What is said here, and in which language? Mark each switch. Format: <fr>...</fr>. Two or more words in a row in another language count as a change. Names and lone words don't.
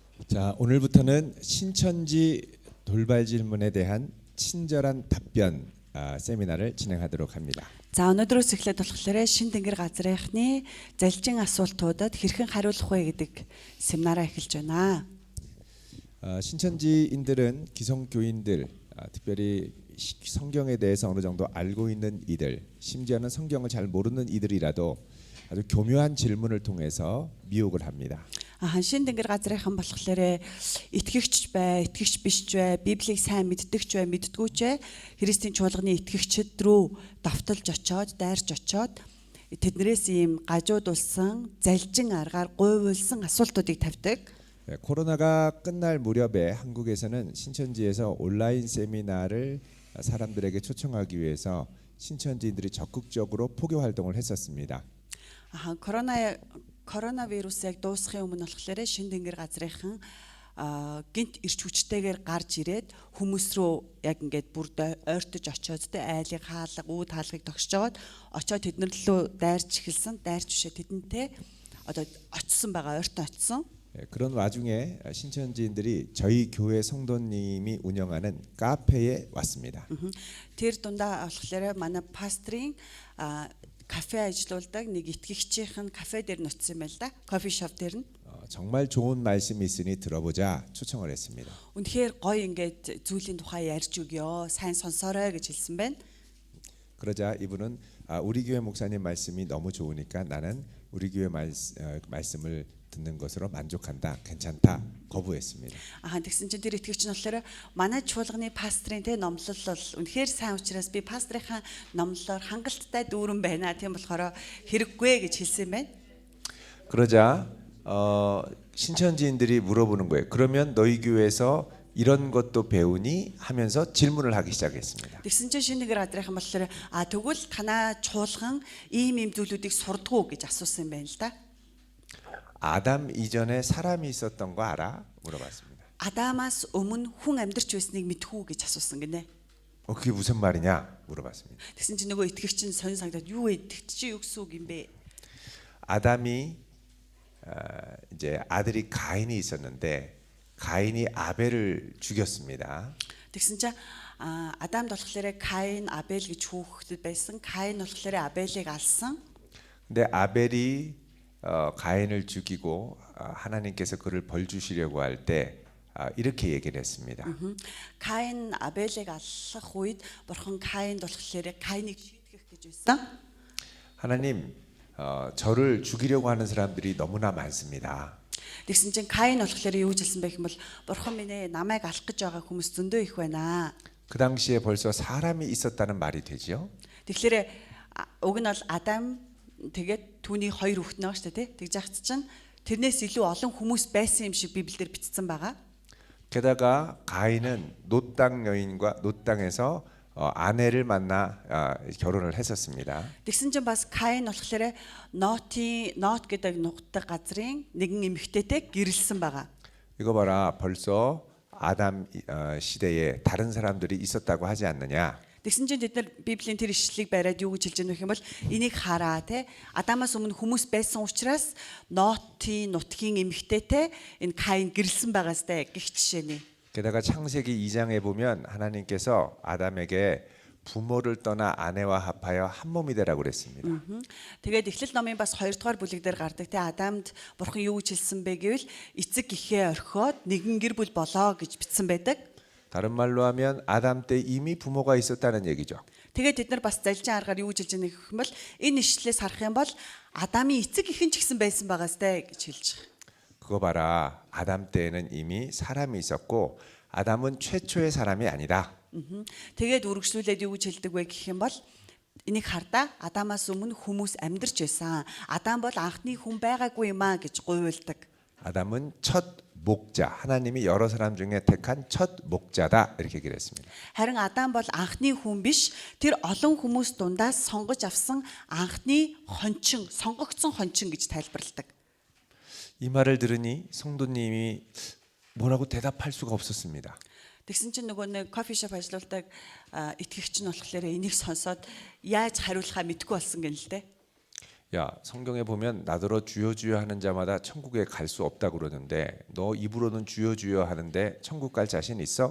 <ko>자, 오늘부터는 신천지 돌발 질문에 대한 친절한 답변 세미나를 진행하도록 합니다.</ko> <mn>За өнөөдрөөс эхлээд болохоор Шин Тэнгэр газрынхны залжин асуултуудад хэрхэн хариулах вэ гэдэг семинараа эхэлж байна.</mn> <ko>신천지인들은 기성교인들, 특별히 성경에 대해서 어느 정도 알고 있는 이들, 심지어는 성경을 잘 모르는 이들이라도 아주 교묘한 질문을 통해서 미혹을 합니다.</ko> <mn>Шин Тэнгэр газрынхан болохоор итгэгч бай, итгэгч биш ч бай, Библийг сайн мэддэг ч бай, мэддэггүй ч бай, Христийн чуулганы итгэгчид рүү давталж очоод, дайрч очоод тэднэрээс ийм гажуудулсан, залжин аргаар гуйвуулсан асуултуудыг тавьдаг.</mn> <ko>코로나가 끝날 무렵에 한국에서는 신천지에서 온라인 세미나를 사람들에게 초청하기 위해서 신천지인들이 적극적으로 포교 활동을 했었습니다.</ko> <mn>Коронавирусыг дуусгахын өмнө болохоор Шин Тэнгэр газрынхан гинт ирч хүчтэйгээр гарч ирээд хүмүүс рүү яг ингээд бүр ойртож очоод тэ айлыг хаалга, үүд хаалгыг тогсчоод очоод тэднэр лөө дайрч эхэлсэн, дайрч бишээ тэдэнтэй одоо очсон байгаа, ойртон очсон.</mn> <ko>그런 와중에 신천지인들이 저희 교회 성도님이 운영하는 카페에 왔습니다.</ko> <mn>Тэр дундаа болохоор манай пастрын кафе ажиллаулдаг нэг итгэгчийн кафе дээр ноцсон юм байл да. 커피숍 дээр нь.</mn> <ko>정말 좋은 말씀이 있으니 들어보자 초청을 했습니다.</ko> <mn>Үнэхээр гоё ингээд зүйлийн тухай ярьж өгөө, сайн сонсоорой гэж хэлсэн байна.</mn> <ko>그러자 이분은 우리 교회 목사님 말씀이 너무 좋으니까 나는 우리 교회 말씀을 듣는 것으로 만족한다. 괜찮다. 거부했습니다.</ko> <mn>Тэгсэн чинь тэр итгэгч нь болохоор манай чуулганы пастрын тэ номлол бол үнэхээр сайн учраас би пастрынхаа номлолоор хангалттай дүүрэн байна. Тийм болохоор хэрэггүй гэж хэлсэн байна.</mn> <ko>그러자 신천지인들이 물어보는 거예요. 그러면 너희 교회에서 이런 것도 배우니 하면서 질문을 하기 시작했습니다.</ko> <mn>Тэгсэн чинь Шин Тэнгэр газрынхан болохоор тэгвэл танаа чуулган ийм зүйлүүдийг сурдгуу гэж асуусан юм байна л да.</mn> <ko>아담 이전에 사람이 있었던 거 알아? 물어봤습니다.</ko> <mn>Адамаас өмнө хүн амьдарч байсныг мэдхүү гэж асуусан гинэ. 그게 무슨 말이냐? 물어봤습니다. Тэгсэн чинь нөгөө итгэгч нь сонь санагдаад юу вэ? Тэгт чи юу гэсэн үг юм бэ?</mn> <ko>아담이 이제 아들이 가인이 있었는데 가인이 아벨을 죽였습니다.</ko> <mn>Тэгсэн чинь Адамд болохоор Каин, Абель гэж хүүхэд байсан. Каин болохоор Абелийг алсан.</mn> <ko>근데 아벨이 가인을 죽이고 하나님께서 그를 벌 주시려고 할 때 이렇게 얘기를 했습니다.</ko> <mn>Каин Абелийг аллах үед бурхан Каинд болохоор Каиныг шийтгэх гэж байсан.</mn> <ko>하나님, 저를 죽이려고 하는 사람들이 너무나 많습니다.</ko> <mn>Тэгсэн чинь Каин болохоор юу хэлсэн бэ гэвэл бурхан минь ээ намайг алах гэж байгаа хүмүүс зөндөө их байна. 그 당시에 벌써 사람이 있었다는 말이 되죠. Тэгэхээр уг нь бол Адам тэгээд түүний хоёр хүүхэд нэг шүү дээ тий. Тэгж яхад чинь тэрнээс илүү олон хүмүүс байсан юм шиг Библиэлд бичсэн байгаа.</mn> <ko>게다가 가인은 놋 땅 여인과 놋 땅에서 아내를 만나 결혼을 했었습니다.</ko> <mn>Тэгсэн чинь бас Каин болохоор Нот гэдэг нутаг газрын нэгэн эмэгтэйтэй гэрэлсэн байгаа.</mn> <ko>이거 봐라, 벌써 아담 시대에 다른 사람들이 있었다고 하지 않느냐?</ko> <mn>Тэгсэн чинь бид нар Библийн тэр ишлэлийг бариад юу гэж хэлж байгаа юм бол энийг хараа те Адамаас өмнө хүмүүс байсан учраас Нотын нутгийн эмэгтэйтэй энэ Каин гэрэлсэн байгаастай гэх жишээний.</mn> <ko>게다가 창세기 2장에 보면 하나님께서 아담에게 부모를 떠나 아내와 합하여 한 몸이 되라고 그랬습니다.</ko> <mn>Тэгээд Эхлэл номын бас 2 дугаар бүлэг дээр гардаг те Адамд бурхан юу гэж хэлсэн бэ гэвэл эцэг эхээ орхиод нэгэн гэр бүл болоо гэж бичсэн байдаг.</mn> <ko>다른 말로 하면 아담 때 이미 부모가 있었다는 얘기죠.</ko> <mn>Тэгээд бид нар бас залжин аргаар юу гэж хэлж байгаа юм бол энэ ишлэлээс харах юм бол Адамын эцэг эхэн ч гэсэн байсан байгаастай гэж хэлж байгаа.</mn> <ko>그거 봐라, 아담 때에는 이미 사람이 있었고 아담은 최초의 사람이 아니다.</ko> <mn>Тэгээд үргэлжлүүлээд юу гэж хэлдэг вэ гэх юм бол энийг хардаа Адамаас өмнө хүмүүс амьдарч байсан. Адам бол анхны хүн байгаагүй юм а гэж гуйвалдаг.</mn> <ko>아담은 첫 목자, 하나님이 여러 사람 중에 택한 첫 목자다 이렇게 얘기를 했습니다.</ko> <mn>Харин Адам бол анхны хүн биш, тэр олон хүмүүс дундаас сонгож авсан анхны хончин, сонгогдсон хончин гэж тайлбарладаг.</mn> <ko>이 말을 들으니 성도님이 뭐라고 대답할 수가 없었습니다.</ko> <mn>Тэгсэн чинь нөгөө нэг 커피숍 ажиллаулдаг итгэгч нь болохоор энийг сонсоод яаж хариулахаа мэдэхгүй болсон гэнэ л дээ.</mn> <ko>야, 성경에 보면 나더러 주여 주여 하는 자마다 천국에 갈 수 없다고 그러는데 너 입으로는 주여 주여 하는데 천국 갈 자신 있어?</ko>